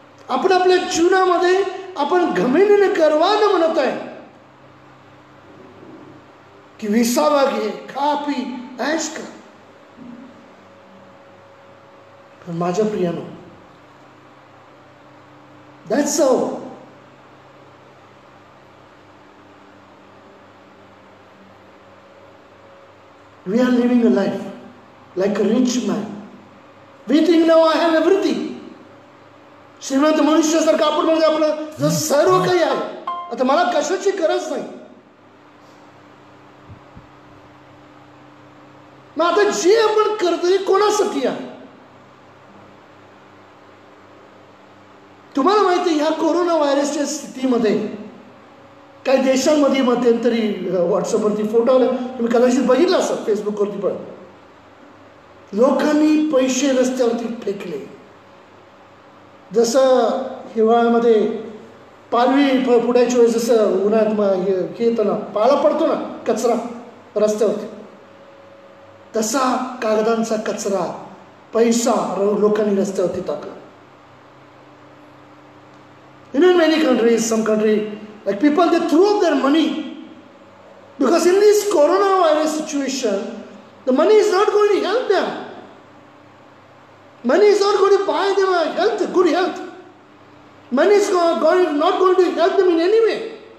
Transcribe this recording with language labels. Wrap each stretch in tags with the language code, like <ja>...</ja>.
<mr>आपण आपल्या जीवनामध्ये आपण घमेंडीने गर्वाने म्हणत आहे की विसावा घे, खा पी, ऐश कर. पण माझ्या प्रियानो,</mr> <en>that's how we are living a life like a rich man. We think now I have everything.</en> <mr>श्रीमंत मनुष्यासारखं आपण म्हणजे आपलं जर सर्व काही आहे, आता मला कशाची गरज नाही. मग आता जे आपण करतोय कोणासाठी आहे? तुम्हाला माहिती ह्या कोरोना व्हायरसच्या स्थितीमध्ये काही देशांमध्ये मध्यंतरी व्हॉट्सअपवरती फोटो आले, तुम्ही कदाचित बघितलं असेल फेसबुकवरती, पण लोकांनी पैसे रस्त्यावरती फेकले. जसं हिवाळ्यामध्ये पालवी फुटायच्या वेळेस जसं उन्हाळ्यात हे येतं ना, पाळा पडतो ना कचरा रस्त्यावरती, तसा कागदांचा कचरा, पैसा लोकांनी रस्त्यावरती टाकला.</mr> <en>You know, in many countries, some country, like people, they threw up their money because in this coronavirus situation, the money is not going to help them. Money is not going to buy them health, good health. Money is not going to help them in any way.</en>